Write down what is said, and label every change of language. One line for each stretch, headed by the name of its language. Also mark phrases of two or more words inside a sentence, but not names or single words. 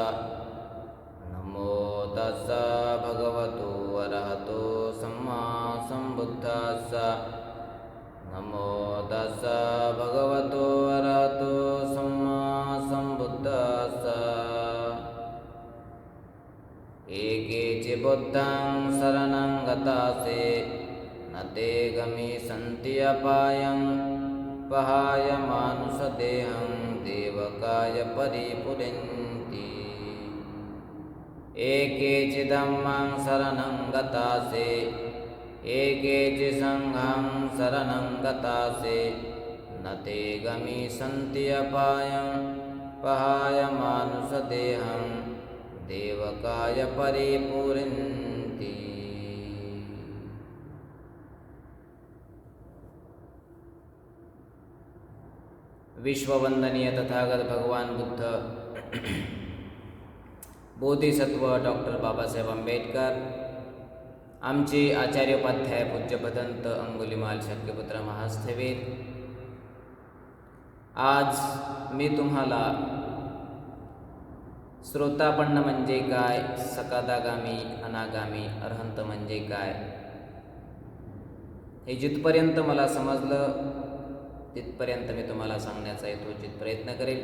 Pali: नमो तस्सा भगवतो अरहतो सम्मा सम्बुद्धस्सा। नमो तस्सा भगवतो अरहतो सम्मा सम्बुद्धस्सा। एके बुद्धं शरणं गतासे न ते गमिष्यन्ति अपायं पहाय मानुषदेहं देवकाय परिपुरन्ति। एके धम्मं शरणं गतासे एके संघं शरणं गतासे न ते गमिष्यन्ति अपायं पहाय मानुषदेहं देवकाय परिपुरन्ति।
Marathi: विश्ववंदनीय तथागत भगवान बुद्ध, बोधिसत्व डॉक्टर बाबासाहेब आंबेडकर, आमचे आचार्योपाध्याय पूज्य भदंत अंगुलीमाल शक्यपुत्र महास्थवीर, आज मी तुम्हाला श्रोतापन्न म्हणजे काय, सकादागामी अनागामी अरहंत म्हणजे काय, हे जिथपर्यंत मला समजलं तिथपर्यंत मी तुम्हाला सांगण्याचा यथोचित प्रयत्न करेल.